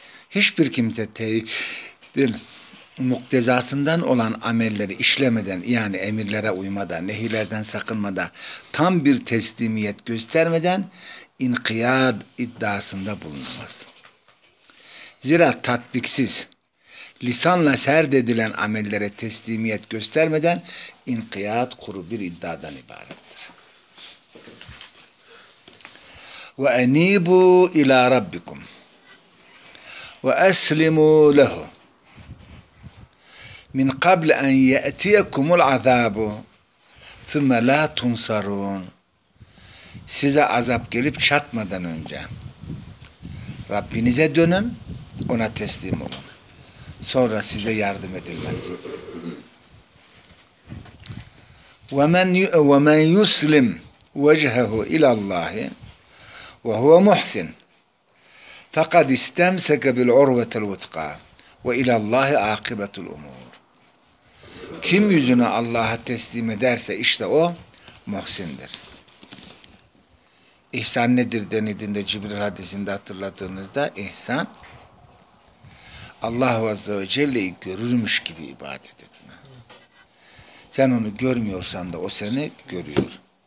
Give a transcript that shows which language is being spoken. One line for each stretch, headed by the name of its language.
Turkish: Hiçbir kimse tevhidin muktezasından olan amelleri işlemeden, yani emirlere uymadan, nehirlerden sakınmadan, tam bir teslimiyet göstermeden inkiyad iddiasında bulunamaz. Zira tatbiksiz, lisanla serdedilen amellere teslimiyet göstermeden inkiyad kuru bir iddiadan ibarettir.
Arabic: وَاَن۪يبُوا اِلٰى رَبِّكُمْ وَاَسْلِمُوا لَهُ مِنْ قَبْلَ اَنْ يَأْتِيَكُمُ الْعَذَابُ ثُمَّ لَا تُنْصَرُونَ
Turkish: Size azap gelip çatmadan önce Rabbinize dönün, ona teslim olun. Sonra size yardım edilmez.
Arabic: وَمَنْ يُسْلِمْ وَجْهَهُ اِلَى اللّٰهِ وَهُوَ مُحْسِنْ فَقَدْ اِسْتَمْسَكَ بِالْعُرْوَةَ الْوُثْقَى وَاِلَى اللّٰهِ عَاقِبَةُ الْاُمُورِ
Turkish: Kim yüzünü Allah'a teslim ederse işte o muhsindir. İhsan nedir denildiğinde Cibril hadisinde hatırladığınızda, ihsan Allah Azze ve Celle'yi görürmüş gibi ibadet etme. Sen onu görmüyorsan da o seni görüyor.